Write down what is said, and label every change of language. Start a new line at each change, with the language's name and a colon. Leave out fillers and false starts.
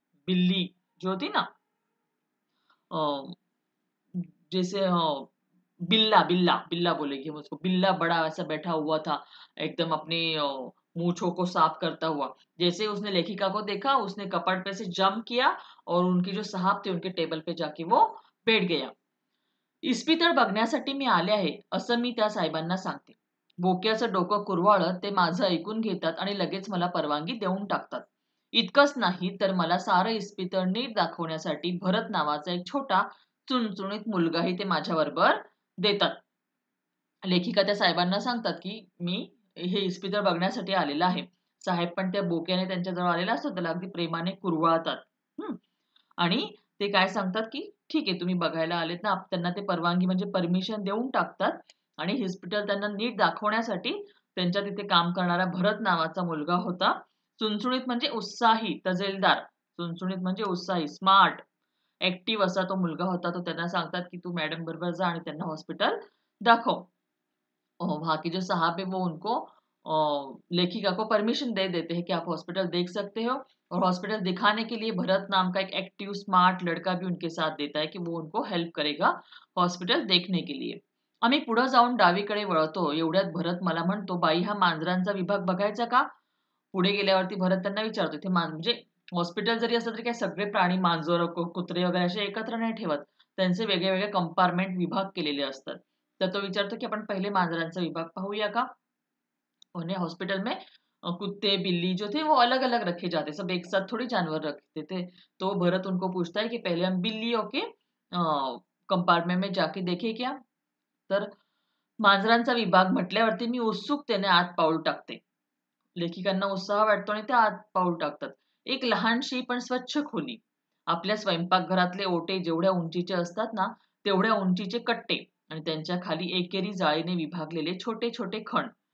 Hindi: बिल्ली जो होती ना, अ, जैसे बिल्ला बिल्ला बिल्ला बोलेंगे हम उसको। बिल्ला बड़ा ऐसा बैठा हुआ था, एकदम अपनी मूंछों को साफ करता हुआ। जैसे उसने लेखिका को देखा, उसने कपबोर्ड पे से जंप किया और उनकी जो साहब थे उनके टेबल पे जाके वो बैठ गया.
Marathi: इस्पितळ बघण्यासाठी मी आले आहे, असं मी त्या साहेबांना सांगते. बोक्याचं डोकं कुरवाळत ते माझं ऐकून घेतात आणि लगेच मला परवानगी देऊन टाकतात. इतकंच नाही तर मला सारं इस्पितळ नीट दाखवण्यासाठी भरत नावाचा एक छोटा चुणचुणीत मुलगाही ते माझ्याबरोबर देतात. लेखिका त्या साहेबांना सांगतात, की मी हे इस्पितळ बघण्यासाठी आलेला आहे. साहेब पण त्या बोक्याने त्यांच्याजवळ आलेला असतो, त्याला अगदी प्रेमाने कुरवाळतात. हं. आणि ते काय सांगतात, की "ठीक आहे, तुम्ही बघायला आलेत ना." त्यांना ते परवानगी म्हणजे परमिशन देऊन टाकतात आणि हॉस्पिटल त्यांना नीट दाखवण्यासाठी त्यांच्या तिथे काम करणारा भरत नावाचा मुलगा होता. चुणचुणीत म्हणजे उत्साही, तजेलदार. चुणचुणीत म्हणजे उत्साही, स्मार्ट, ॲक्टिव्ह असा तो मुलगा होता. तो त्यांना सांगतात, की "तू मॅडम बरोबर जा आणि त्यांना हॉस्पिटल दाखव."
Hindi: वहाँ के जो साहब है वो उनको लेखिका को परमिशन दे देते हैं कि आप हॉस्पिटल देख सकते हो और हॉस्पिटल दिखाने के लिए भरत नाम का एक एक्टिव स्मार्ट लड़का भी उनके साथ देता है की वो उनको हेल्प करेगा हॉस्पिटल देखने के लिए.
Marathi: आम्ही पुढे जाऊन डावीकडे वळतो एवढ्यात भरत मला म्हणतो, "बाई हा मांजरांचा विभाग बघायचा का?" पुढे गेल्यावरती भरत त्यांना विचारतो, "इथे म्हणजे हॉस्पिटल जरी असलं तरी काही सगळे प्राणी मांजर, कुत्रे वगैरे असे एकत्र नाही ठेवत. त्यांचे वेगळे-वेगळे कंपार्टमेंट विभाग केलेले असतात." तर तो विचारतो, की "आपण पहिले मांजरांचा विभाग पाहूया का?"
Hindi: उन्हें हॉस्पिटल में कुत्ते, बिल्ली जो थे वो अलग-अलग रखे जाते, सब एक साथ थोड़ी जानवर रखते थे। तो भरत उनको पूछता है कि पहले हम बिल्लियों के कंपार्टमेंट में जाके देखें क्या?
Marathi: तर मांजरांचा विभाग म्हटल्यावरती मी उत्सुकतेने आत पाऊल टाकते. लेखिकांना उत्साह वाटतो आणि ते आत पाऊल टाकतात. एक लहानशी पण स्वच्छ खोली. आपल्या स्वयंपाकघरातले ओटे जेवढ्या उंचीचे असतात ना, तेवढ्या उंचीचे कट्टे आणि त्यांच्या खाली एकेरी जाळीने विभागलेले छोटे-छोटे खण.